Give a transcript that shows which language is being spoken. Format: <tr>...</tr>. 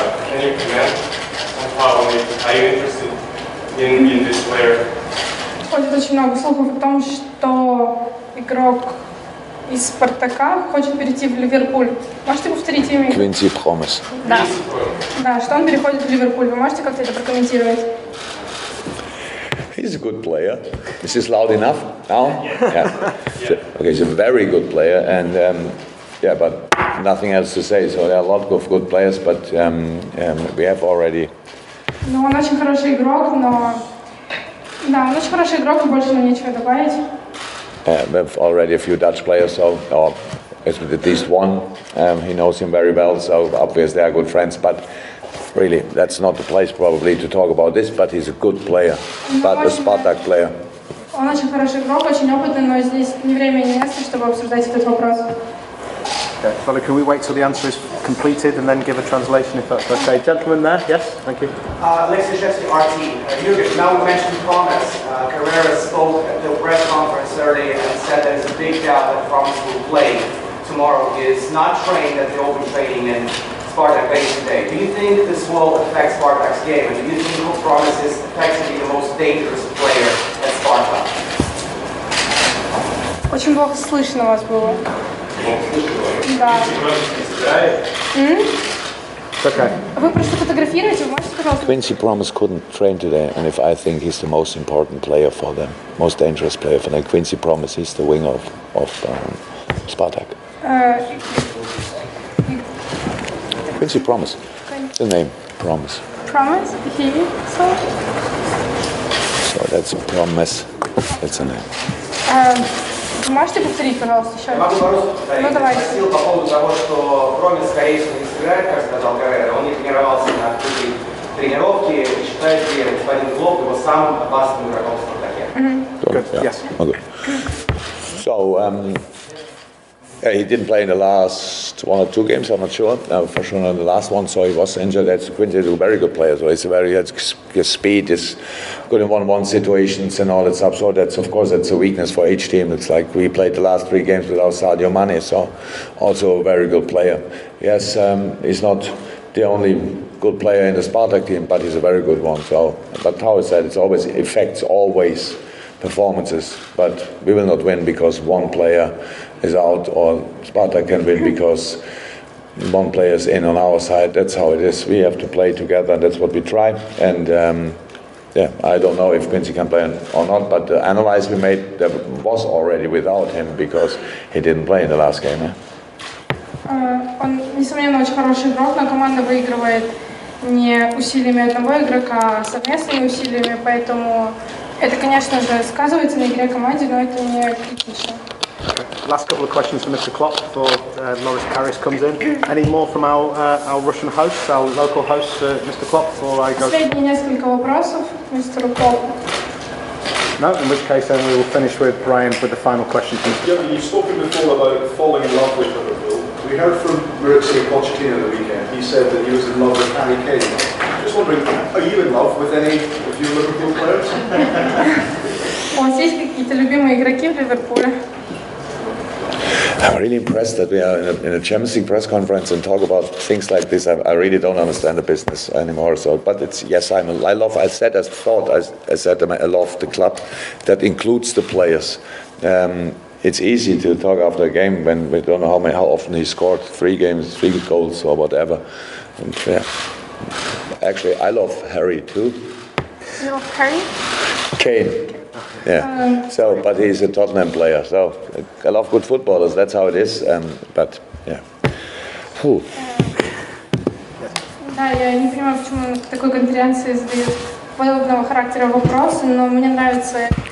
<en>Can you comment somehow on it? Are you interested in this player?</en> <ru>Ходит очень много слухов о том, что игрок из Спартака хочет перейти в Ливерпуль. Можете повторить имя?</ru> <en>Quincy Promes.</en> <ru>Да. Да, что он переходит в Ливерпуль. Вы можете как-то это прокомментировать?</ru> <en>He's a good player. Is this loud enough now? Yeah. Okay, he's a very good player, and yeah, but nothing else to say. So there are a lot of good players, but we have already.</en> <ru>Ну, он очень хороший игрок, но... Да, он очень хороший игрок, и больше нам нечего добавить.</ru> <en>We have already a few Dutch players, so or at least one. He knows him very well, so obviously they are good friends. But really, that's not the place probably to talk about this. But he's a good player, but a Spartak player.</en> <ru>Он очень хороший игрок, очень опытный, но здесь ни время, ни место, чтобы обсуждать этот вопрос.</ru> <en>Okay, Fella, can we wait till the answer is completed and then give a translation if that's okay? Gentleman there, yes, thank you. Alexis Shevsky, RT. Jurgen, now we mentioned Promes. Carrera spoke at the press conference earlier and said there is a big doubt that Promes will play tomorrow. He is not trained at the open training in Spartak base today. Do you think this will affect Spartak's game? And do you think Promes is effectively the most dangerous player at Spartak?</en> <ru>Очень плохо слышно вас было. Да.</ru> <en>It's okay.</en> <ru>Вы просто фотографируете, вы можете, пожалуйста?</ru> <en>Quincy Promes couldn't train today, and if I think he's the most important player for them, most dangerous player for them, Quincy Promes, he's the winger of Spartak. Quincy Promes, the name Promes. Promise? He? So that's Promes. That's a name.</en> <ru>Вы можете повторить, пожалуйста, еще Я раз? могу по-русски повторить. Ну, давайте. Спросил по поводу того, что Промес, скорее всего, не сыграет, как сказал Каррера. Он не тренировался на открытой тренировке. И считает ли господин Клоп его самым опасным игроком в Спартаке?</ru> <en>Good, Yeah. yes. Okay. So yeah, he didn't play in the last 1 or 2 games. I'm not sure. For sure, not the last one. So he was injured. That's Quincy is a very good player. So he's his speed is good in 1-1 situations and all that stuff. So that's of course that's a weakness for each team. It's like we played the last 3 games without Sadio Mane. So also a very good player. Yes, he's not the only good player in the Spartak team, but he's a very good one. So, but how is that? It's always affects always performances. But we will not win because one player is out, or Spartak can win because one player is in on our side. That's how it is. We have to play together, and that's what we try. And yeah, I don't know if Quincy can play or not, but the analysis we made that was already without him because he didn't play in the last game. Eh?</en> <ru>Он, несомненно, очень хороший игрок, но команда выигрывает не усилиями одного игрока, а совместными усилиями, поэтому это, конечно же, сказывается на игре команды, но это не критично.</ru> <en>Last couple of questions for Mr. Klopp before Loris Karius comes in. Any more from our Russian hosts, our local hosts, Mr. Klopp, before I go?</en> <ru>Последние несколько вопросов мистеру Клопу.</ru> <en>No, in which case then we will finish with Brian with the final question. You've spoken before about falling in love with Liverpool. We heard from Maurizio Pochettino the weekend. He said that he was in love with Harry Kane. Just wondering, are you in love with any of your Liverpool players?</en> <ru>У вас есть какие-то любимые игроки в Ливерпуле?</ru> <en>I'm really impressed that we are in a Champions League press conference and talk about things like this. I really don't understand the business anymore. So, but it's yes, I love. I said I love the club. That includes the players. It's easy to talk after a game when we don't know how often he scored 3 goals or whatever. And, yeah. Actually, I love Harry too. You love Harry? Kane. Yeah. But he's a Tottenham player. So I love good footballers. That's how it is. But yeah. Whew.</en> <ru>Да, я не понимаю, почему на такой конференции задают подобного характера вопросы, но мне нравится.</ru>